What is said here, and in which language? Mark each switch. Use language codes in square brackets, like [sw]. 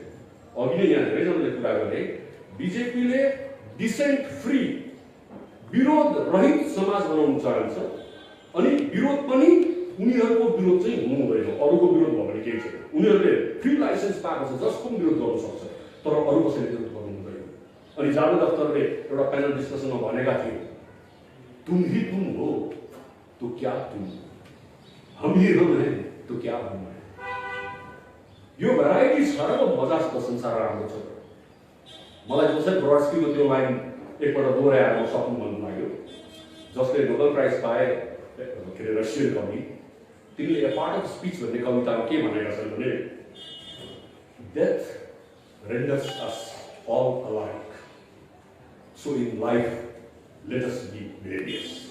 [ne] अघि नै यहाँ धेरैजनाले कुरा गरे, बीजेपीले डिसेन्ट फ्री विरोध रहित समाज बनाउन चाहन्छ, अनि विरोध पनि उनीहरूको विरोध चाहिँ हुनु हुँदैन, अरूको विरोध भयो भने केही छैन। उनीहरूले फ्री लाइसेन्स पाएको छ, जसको पनि विरोध गर्न सक्छ, तर अरू कसैले विरोध गर्नु हुँदैन। अनि जावेद अख्तरले एउटा प्यानल डिस्कसनमा भनेका थिए, [hi] तुम ही तुम हो तो क्या तुम, हम ही हम हैं [ne] तो क्या हम हैं। यो भेराइटी छ र मजास्त संसार राम्रो छ। मलाई जोसेफ ब्रोड्स्कीको त्यो लाइन एकपल्ट दोहोऱ्याएर म सक्नु मन लाग्यो, जसले नोबेल प्राइज पाए के अरे रसियन कवि, तिनले ए पार्ट अफ स्पीच भन्ने कवितामा के भनेका छन् भने, [en] Death renders us all alike, so in life let us be various।